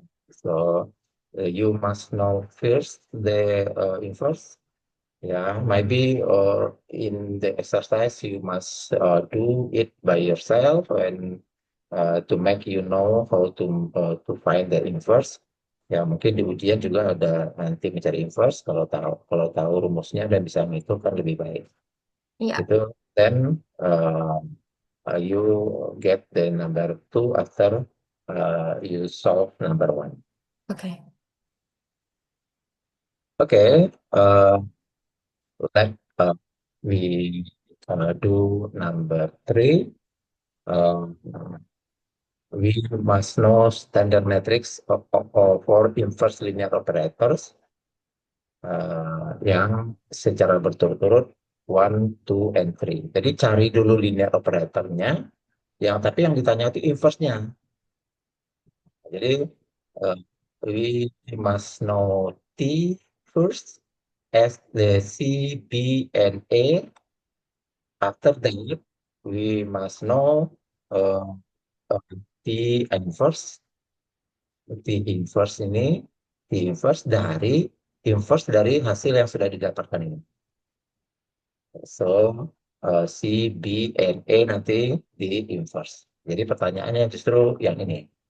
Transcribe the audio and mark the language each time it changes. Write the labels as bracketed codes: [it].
[en] So, you must know first the inverse. Yeah, maybe in the exercise you must do it by yourself and to make you know how to find the inverse. [id] Ya, mungkin di ujian juga ada nanti mencari inverse. Kalau tahu rumusnya dan bisa menghitung kan lebih baik. Iya. [en] Itu then you get the number 2 after you solve number 1. Oke. Okay, let we do number 3. Um, we must know standard matrix for inverse linear operators [id] yang secara berturut-turut [en] 1, 2, and 3. [id] Jadi cari dulu linear operatornya, tapi yang ditanya itu inverse-nya. [en] Jadi uh, we must know T first as the C, B, and A. After that, we must know uh, uh, T inverse. [id] T inverse ini, T inverse dari hasil yang sudah didapatkan ini. [en] So, C, B, and A [id] nanti di inverse. Jadi pertanyaannya justru yang ini.